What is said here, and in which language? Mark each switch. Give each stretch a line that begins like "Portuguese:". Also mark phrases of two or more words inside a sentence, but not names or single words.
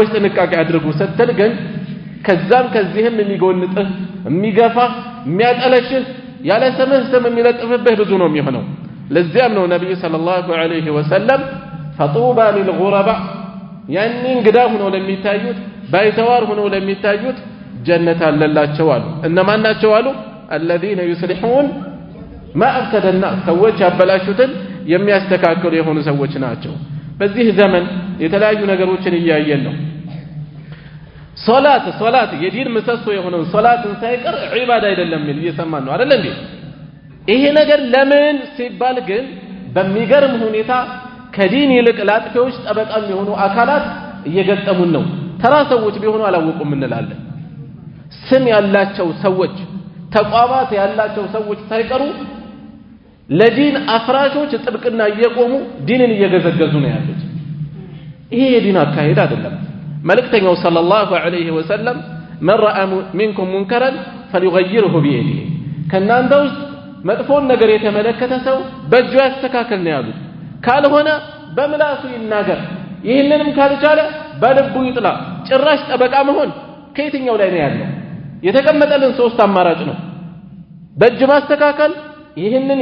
Amharic: ጥንቃቄ አድርጉ ስትል ግን ከዛም ከዚህም የሚጎንጥህ የሚገፋ የሚያጠለሽህ ያለ ስምህ ስም የሚለጥፍብህ ብዙ ነው የሚሆነው ለዚያም ነው ነብዩ
Arabic: صلى الله عليه وسلم
Amharic: ፈጡባ للغرباء ያኔ እንግዳ ሆነው ለሚታዩት ባይተዋር ሆነው ለሚታዩት ጀነት አለላቸው አሉ እነማን ናቸው አሉ
Arabic: الذين يصلحون ما أفسد الناس
Amharic: ሰዎች ያበላሹትን የሚያስተካክሉ የሆኑ ሰዎች ናቸው በዚህ ዘመን የተለያዩ ነገሮችን እያየን ነው ሶላት የዲን ምሰሶ የሆነው ሶላትን ሳይቀር ዒባዳ አይደለም ሚል እየሰማን ነው አይደል እንዴ ይሄ ነገር ለምን ሲባል ግን በሚገርም ሁኔታ ከዲን ይልቅ ላጥፊዎች ጠበቃም የሆኑ አካላት እየገጠሙን ነው ተራ ሰዎች ቢሆኑ አላወቁም እንላለን ስም ያላቸው ሰዎች ተቋማት ያላቸው ሰዎች ሳይቀሩ ለዲን አፍራሾች ጥብቅና እየቆሙ ዲንን እየገዘገዙ ነው ያሉት ይሄ የዲን አካሄድ አይደለም መልእክተኛው
Arabic: صلى الله عليه وسلم من رأى منكم منكرا فليغيره بيده
Amharic: ከናንተ ውስጥ መጥፎን ነገር የተመለከተ ሰው በእጁ ያስተካክል ነው ያሉት ካልሆነ በምላሱ ይናገር ይህንንም ካልቻለ በልቡ ይጥላ ጭራሽ ጠበቃ መሆን ከየትኛው ላይ ነው ያለው የተቀመጠልን ሶስት አማራጭ ነው በእጅ ማስተካከል ይህንን